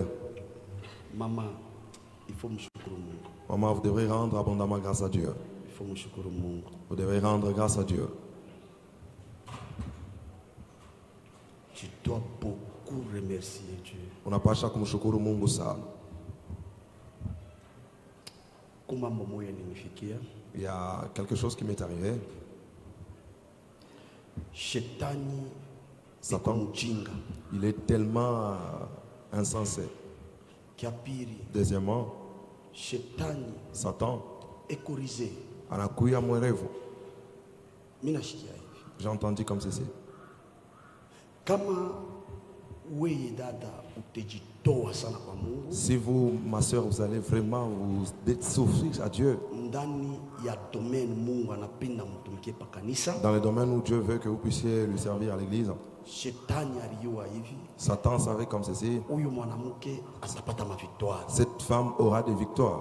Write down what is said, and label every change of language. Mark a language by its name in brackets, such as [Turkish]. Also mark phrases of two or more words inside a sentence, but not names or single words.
[French] Maman, il faut me [Swahili] shukuru Mungu. [French] Maman, vous devrez rendre abondamment grâce à Dieu. Il faut me [Swahili] shukuru Mungu. [French] Vous devrez rendre grâce à Dieu. Tu dois beaucoup remercier Dieu. [Swahili] Unapasha kumshukuru Mungu sana. [French] Il y a quelque chose qui m'est arrivé. Satan, il est tellement insensé. [Swahili] Deuxièmement, Satan anakuya mwerevu. [French] J'ai entendu comme ceci. Si vous, ma soeur, vous allez vraiment vous s'offrir à Dieu, dans le domaine où Dieu veut que vous puissiez lui servir à l'église, Satan savait comme ceci: cette femme aura des victoires.